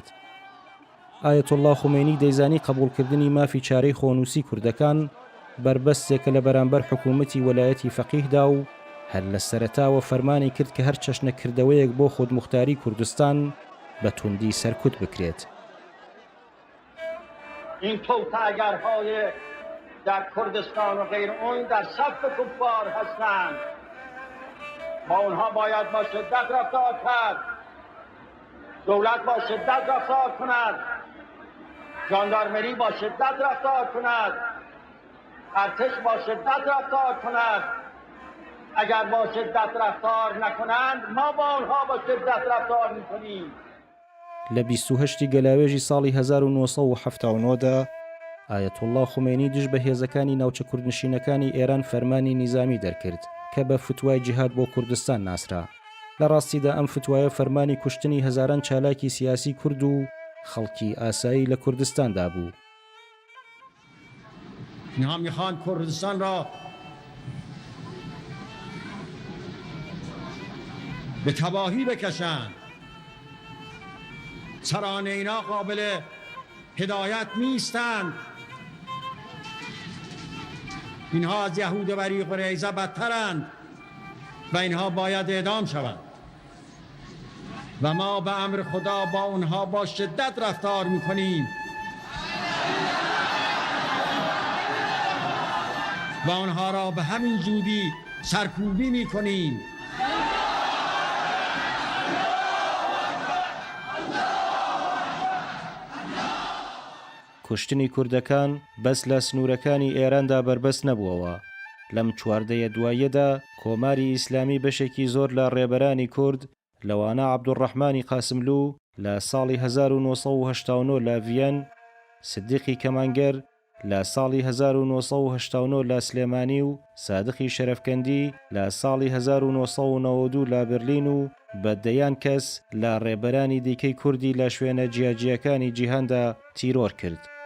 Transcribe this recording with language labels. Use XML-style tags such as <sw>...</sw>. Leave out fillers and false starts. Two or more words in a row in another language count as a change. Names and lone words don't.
<ckb>ئایەت الله خومێنی دەیزانی قبولکردنی مافی چارەی خۆنووسی کوردەکان بربەستێکە لە بەرامبەر حکوومەتی وەلایەتی فەقیهدا و هەر لە سەرەتاوە فەرمانی کرد کە هەر چەشنەکردەوەیەک بۆ خودموختاری کوردستان بە توندی سەرکوت بکرێت.</ckb> <fa>این توطئه‌گرهای در کردستان و غیر اون در صف کفار هستند. با اونها باید با شدت رفتار کرد. دولت با شدت رفتار کند. ژاندارمری با شدت رفتار کند. ارتش با شدت رفتار کند. اگر با شدت رفتار نکنند ما با اونها با شدت رفتار میکنیم.</fa> <ckb>لە 28 گەلاوێژی ساڵی 1970دا ئایەت الله خومێنی دژ بە هێزەکانی ناوچە کوردنشینەکانی ئێران فەرمانی نیزامی دەرکرد کە بە فتوای جیهاد بۆ کوردستان ناسرا. لە ڕاستیدا ئەم فتوایە فەرمانی کوشتنی هەزاران چالاکی سیاسی کورد و خەڵکی ئاسایی لە کوردستاندا بوو.</ckb> <fa>اینها میخوان کردستان را به تباهی بکشند. سران اینا قابل هدایت نیستند. اینها از یهود بنی قریظه بدترند و اینها باید اعدام شوند و ما به امر خدا با اونها با شدت رفتار میکنیم و آنها را به همین زودی سرکوبی میکنیم.</fa> <ckb>کوشتنی کوردەکان بەس لە سنوورەکانی ئێراندا بربەست نەبووەوە. لەم چواردەیە دواییەدا کۆماری ئیسلامی بەشێکی زۆر لە ڕێبەرانی کورد لەوانە عەبدوڕەحمانی قاسملوو لە ساڵی 1970 لە ڤیەن، سدیقی کەمانگەر لە ساڵی 1970 لە سلێمانی و سادقی شەرەفکەندی لە ساڵی 1992 لە برلین و بەدەیان کەس لە ڕێبەرانی دیکەی کوردی لە شوێنە جیاجیەکانی جیهاندا تیرۆر کرد.</ckb>